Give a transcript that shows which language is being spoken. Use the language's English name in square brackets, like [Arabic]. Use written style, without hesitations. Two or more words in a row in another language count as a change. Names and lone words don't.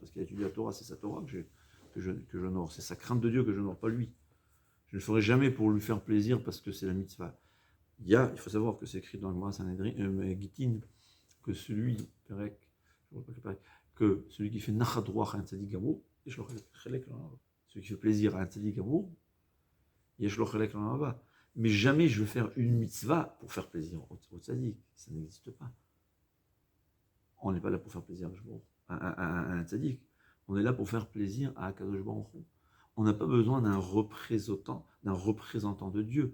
[French] Parce qu'il a étudié la Torah, c'est sa Torah que j'honore. C'est sa crainte de Dieu que je n'honore, pas lui. Je ne le ferai jamais pour lui faire plaisir parce que c'est la mitzvah. Il faut savoir que c'est écrit dans le Gemara Sanhedrin, Gittin, que celui qui fait [Hebrew] נחת רוח [French] à un [Hebrew] צדיק גמור, [French] celui qui fait plaisir à un [Hebrew] צדיק גמור, יש לו חלק לעולם הבא. [French] Mais jamais je vais faire une mitzvah pour faire plaisir au tzadik. Ça n'existe pas. On n'est pas là pour faire plaisir à un tzadik. On est là pour faire plaisir à [Hebrew] הקדוש ברוך הוא. [French] On n'a pas besoin d'un représentant de Dieu.